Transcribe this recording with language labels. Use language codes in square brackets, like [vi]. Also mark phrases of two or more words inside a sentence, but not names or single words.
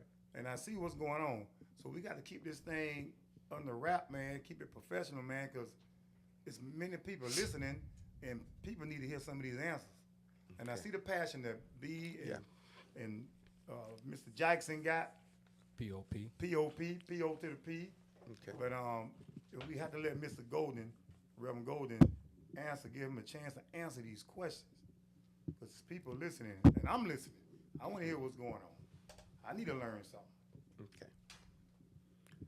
[en] And I see what's going on. So we got to keep this thing under wrap, man. Keep it professional, man, because it's many people listening, and people need to hear some of these answers. And I see the passion that B and Mr. Jackson got. P.O.P. P.O.P. P.O. to the P. Okay. But we have to let Mr. Golden, Reverend Golden, give him a chance to answer these questions. Because people listening, and I'm listening. I want to hear what's going on. I need to learn something. Okay.